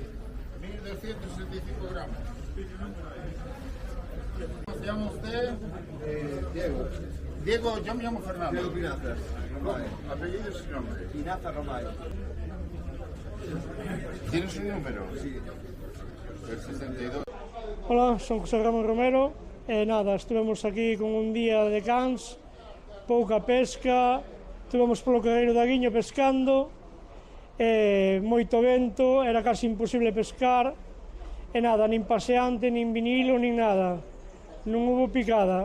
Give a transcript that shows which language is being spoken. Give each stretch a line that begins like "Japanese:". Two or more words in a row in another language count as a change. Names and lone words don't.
Spanish: 1265 gramos. ¿Cómo se llama usted? Diego. Diego, yo me llamo Fernando. Diego Pinazas. Apellidos y nombre. Pinazas Romay. ¿Tienes un número? Sí. El 62.
Galician: Hola, son José Ramón Romero e nada, estivemos aquí con un día de cans, pouca pesca, estivemos polo Carreiro da Guiño pescando, moito vento, era casi imposible pescar e nada, nin paseante, nin vinilo, nin nada, non hubo picada.